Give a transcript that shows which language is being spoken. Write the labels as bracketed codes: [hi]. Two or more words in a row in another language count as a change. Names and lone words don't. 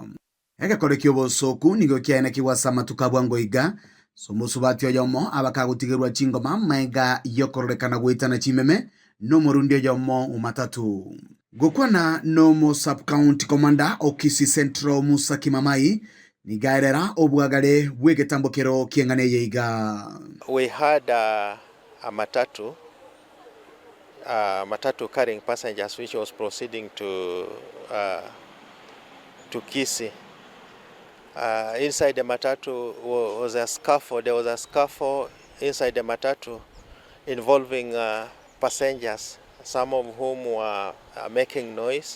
[guz] Egakore kyobosoku nigo kiaene kiwasa matukabwa ngoiga somusubati oyomo abakagutigirwa chingoma maiga yokororekana gwitana chimeme no murundi oyomo umatatu. Gukwana no sub county commander o Kisii Central Muzaki Mamai nigaerera obwagare bwegetambo kero kiengane yeiga. [en] We had a matatu carrying passengers which was proceeding to Kisii. Inside the Matatu was a scuffle. There was a scuffle inside the Matatu involving passengers, some of whom were making noise.